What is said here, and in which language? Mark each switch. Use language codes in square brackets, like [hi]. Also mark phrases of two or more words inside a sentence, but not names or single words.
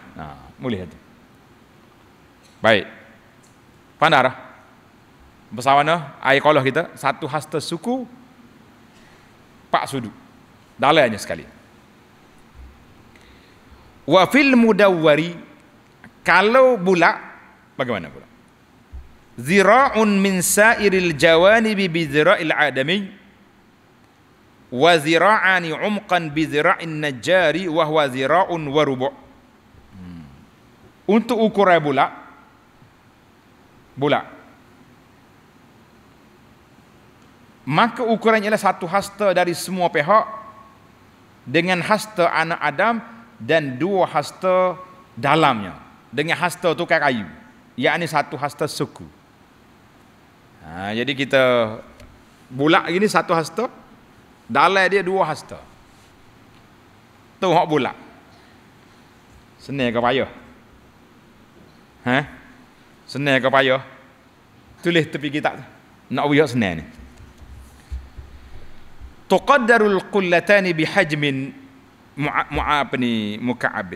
[ms] Boleh tu. Baik. Pandai dah. Besar mana air qalah kita? 1 hasta suku, 4 sudut. Dalamnya sekali. [ar] وفي المدور, [ms] kalau bulat bagaimana pula? [ar] ذراع من سائر الجوانب بذراع الآدمي وذراعان عمقا بذراع النجار وهو ذراع وربع'. [ms] Untuk ukuran bulat, maka ukurannya adalah 1 hasta dari semua pihak dengan hasta anak Adam dan 2 hasta dalamnya dengan hasta tukar kayu, yakni 1 hasta suku. Jadi kita bulat gini 1 hasta, dalam dia 2 hasta. Tu hak bulat. Senang ke payah? Senang ke payah? Tulis tepi kitab tu. Nak buat senang ni. [ar] تقدر القلتان بحجم مكعب.